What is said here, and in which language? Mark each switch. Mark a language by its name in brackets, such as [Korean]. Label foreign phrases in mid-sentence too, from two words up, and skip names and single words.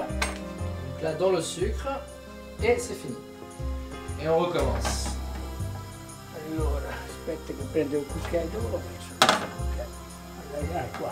[French] Donc là dans le sucre et c'est fini. Et on recommence. [Italian] Allora, aspetta che prendo il cucchiaio, dove l'ho messo? Allora, qua.